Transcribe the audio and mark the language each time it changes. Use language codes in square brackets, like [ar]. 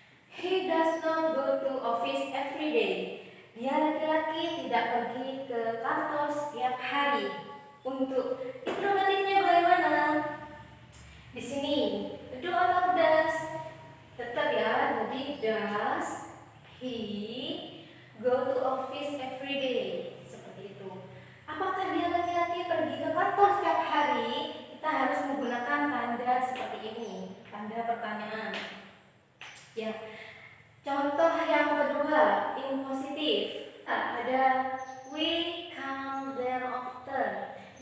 [en] He does not go to office every day. [id] Dia laki-laki tidak pergi ke kantor setiap hari. Untuk interrogatifnya bagaimana? Di sini, do atau does? Tetap ya, jadi [en] does he go to office every day? [id] Seperti itu. Apakah dia laki-laki pergi ke kantor setiap hari? Kita harus menggunakan tanda seperti ini, tanda pertanyaan. Ya. Contoh yang kedua, in positif. Ada [en] we come there often.